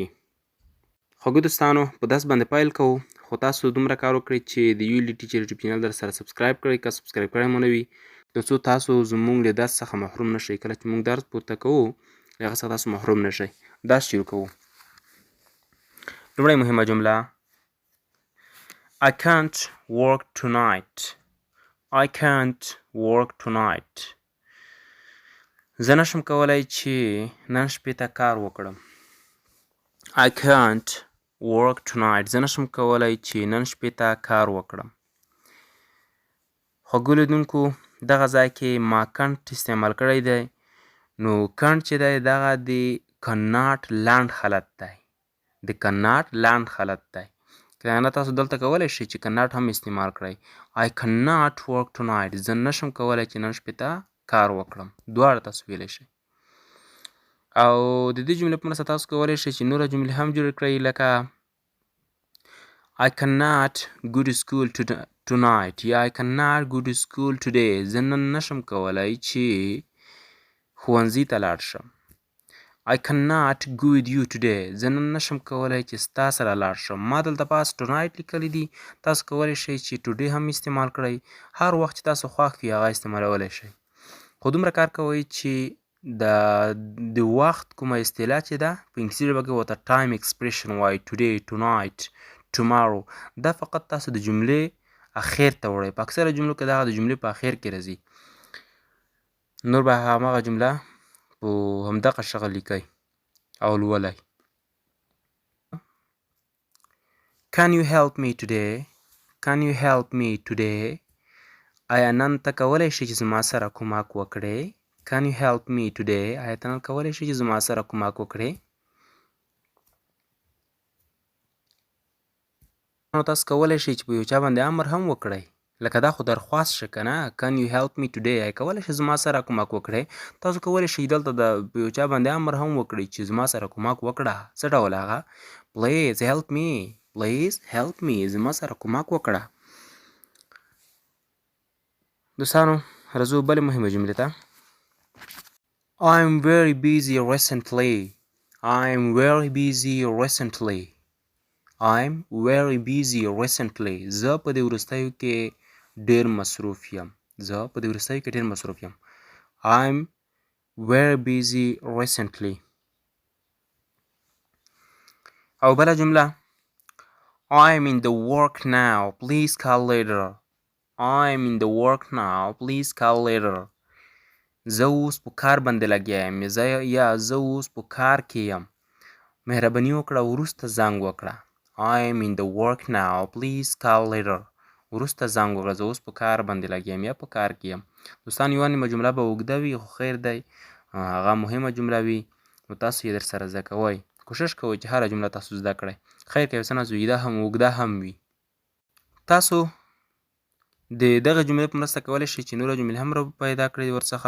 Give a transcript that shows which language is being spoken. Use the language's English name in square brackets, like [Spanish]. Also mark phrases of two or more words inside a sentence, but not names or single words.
[Pashto] خوږو دوستانو، په درس باندې پیل کوو، خو تاسو دومره کار وکړئ چې د یولی ټیچر یوټیوب چینل در سره سبسکرایب کړئ که سبسکرایب کړی مو نه وي، تر څو تاسو زموږ له درس څخه محروم نه شئ. کله چې موږ درس پورته کوو له هغه څخه تاسو محروم نه شئ. درس شروع کوو. لومړی مهمه جمله: [English] I can't work tonight. I can't work tonight. [Pashto] زه نشم کولی چې نن شپې ته کار وکړم. [English] I can't work tonight. [Pashto] زه نشم کولی چې نن شپې ته کار وکړم. خوږو لیدونکو، دغه ځای کې ما can't استعمال کړی دی. نو can't چې دی دغه د cannot لنډ حالت دی. د cannot لنډ حالت دی. که نه تاسو دلته کولی شئ چې cannot هم استعمال کړئ. [English] I cannot work tonight. [Pashto] زه نشم کولی چې نن شپې ته کار وکړم. دواړه تاسو ویلی شئ. او د دې جملې په مرسته تاسو کولی شئ چې نوره جملې هم جوړې کړئ، لکه [English] I cannot go to school tonight [Pashto] یا [English] I cannot go to school today. [Pashto] زه نن نشم کولی چې ښوونځي ته لاړ شم. [English] I cannot go with you today. [Pashto] زه نن نشم کولی چې ستا سره لاړ شم. ما دلته پاس tonight لیکلی دي، تاسو کولی شئ چې today هم استعمال کړئ. هر وخت چې تاسو خوښ وي هغه استعمالولی شئ. خو دومره کار کوئ چې د وخت کومه اصطلاح چې ده په انګلیسي ژبه کې ورته [English] time expression [Pashto] وایي. [English] today, tonight, tomorrow. [Pashto] دا فقط تاسو د جملې اخر ته وړئ. په اکثره جملو کې دغه د جملې په اخر کې راځي. نور به همغه جمله په همدغه شغل لیکئ او لولئ. [English] Can you help me today? Can you help me today? [Pashto] آیا نن ته کولی شئ چې زما سره کومک وکړې؟ [English] Can you help me today? [Pashto] آیا ته نن کولی شئ چې زما سره کومک وکړې؟ نو تاسو کولی شئ چې په یو چا باندې امر هم وکړئ، لکه دا خو درخواست شه که نه. [English] Can you help me today؟ [Pashto] آیا کولی شئ زما سره کومک وکړئ؟ تاسو کولی شئ دلته په یو چا باندې امر هم وکړئ چې زما سره کومک وکړه. څه ډول هغه؟ [English] Please help me. Please help me. [Pashto] زما سره کومک وکړه. دوستانو، راځو بلې مهمې جملې ته. [English] I'm very busy recently. I'm very busy recently. I'm very busy recently. [Pashto] زه په دې وروستیو کې ډېر مصروف یم. [English] I'm very busy recently. [Pashto] او بله جمله: [English] I'm in the work now. Please call later. I'm in the work now. Please call later. [Pashto] زه اوس په کار باندې لګیا یم یا زه اوس په کار کې یم. مهرباني وکړه وروسته زنګ وکړه. [English] I'm in the work now. Please call later. [Pashto] وروسته زنګ وکړه. زه اوس په کار باندې لګیا یم یا په کار کې یم. دوستان، یوه نیمه جمله به اوږده وي، خو خیر دی، هغه مهمه جمله وي، نو تاسو یې درسره زده کوئ. کوشش کوئ چې هره جمله تاسو زده کړئ. خیر که یو څه نازویده هم اوږده هم وي. تاسو د دغه جملې په مرسته کولی شئ چې نوره جملې هم پیدا کړئ ورڅخه.